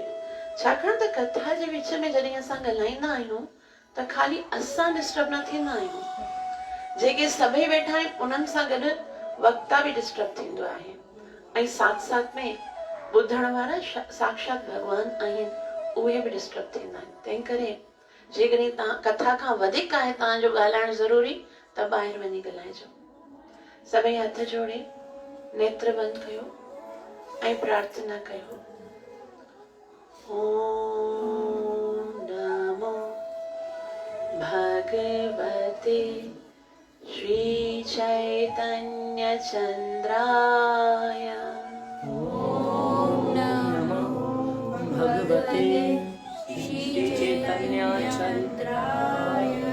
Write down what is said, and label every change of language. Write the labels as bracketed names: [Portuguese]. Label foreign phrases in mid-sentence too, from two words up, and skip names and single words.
[Sindhi] छाकाणि त कथा जे विच में जॾहिं असां ॻाल्हाईंदा आहियूं त खाली असां डिस्टर्ब न थींदा आहियूं, जेके सभई वेठा आहिनि उन्हनि सां गॾु वक्ता बि डिस्टर्ब थींदो आहे ऐं साथ साथ में ॿुधण वारा साक्षात भगवान आहिनि, उहे बि डिस्टर्ब थींदा आहिनि। तंहिं करे जेकॾहिं तव्हां कथा खां वधीक आहे तव्हांजो ॻाल्हाइण ज़रूरी, त ॿाहिरि वञी ॻाल्हाइजो। सभई हथ जोड़े नेत्र बंदि कयो ऐं प्रार्थना कयो। [Sanskrit] ओम नमो भगवते श्री चैतन्य चंद्राय। ओम नमो भगवते श्री चैतन्य चंद्राय।